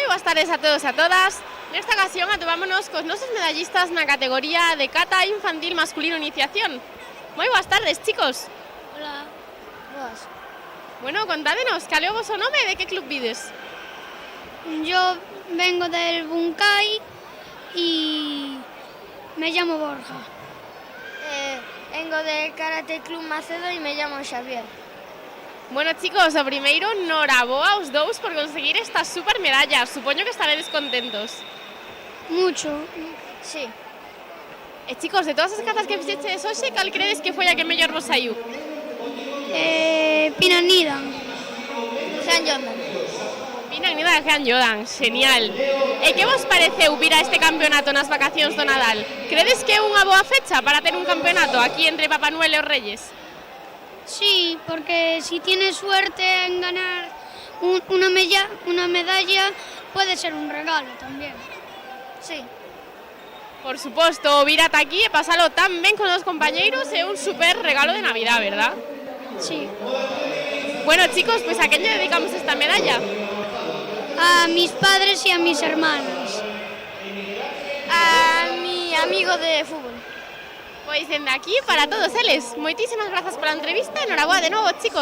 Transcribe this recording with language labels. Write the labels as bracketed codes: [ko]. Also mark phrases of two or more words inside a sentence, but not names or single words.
[gl] tardes a todos e a todas. Nesta ocasión atopámonos cos nosos medallistas na categoría de cata infantil masculino iniciación. Moi boas tardes, chicos. Hola. Boas. Bueno, contádenos, cal é o voso nome e de que club vides? [es] Yo vengo del Buncay y me llamo Borja. Vengo del Karate Club Macedo y me llamo Xavier. [gl] Bueno, chicos, o primeiro, noraboa aos dous por conseguir estas super medallas. Supoño que estaredes contentos. [es] Mucho. Sí. [gl] E, chicos, de todas as catas que fixeches hoxe, cal credes que foi a que mellor vos saiu? Pinanida. San Jordan. Pinanida de Jean Jordan, genial. E que vos pareceu vir a este campeonato nas vacacións do Nadal? Credes que é unha boa fecha para ter un campeonato aquí entre Papá Noel e os Reyes? [es] Sí, porque si tienes suerte en ganar una medalla, puede ser un regalo también. Sí. [gl] Por suposto, vir ata aquí e pasalo tan ben con os compañeiros é un super regalo de Navidad, ¿verdad? [es] Sí. Bueno, chicos, pues ¿a quién le dedicamos esta medalla? A mis padres y a mis hermanas. A mi amigo de fútbol. [gl] Pois dende aquí para todos eles. Moitísimas grazas pola entrevista e noraboa de novo, chicos.